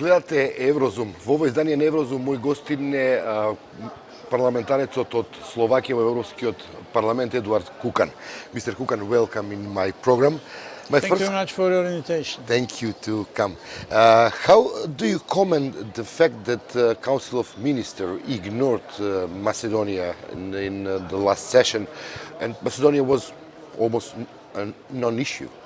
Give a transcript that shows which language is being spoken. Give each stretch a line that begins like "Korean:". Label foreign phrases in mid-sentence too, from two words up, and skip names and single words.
Macedonian: Gledate Еврозум. Во ово издание на Еврозум мој гостин е парламентарецот од Словакија во Европскиот парламент Едвард Кукан.
English: Mr. Кукан, welcome in my program. Thank you very much for your invitation. Thank you to come. How do you comment the fact that the Council of Ministers ignored Macedonia in the last session, and Macedonia was almost a non-issue?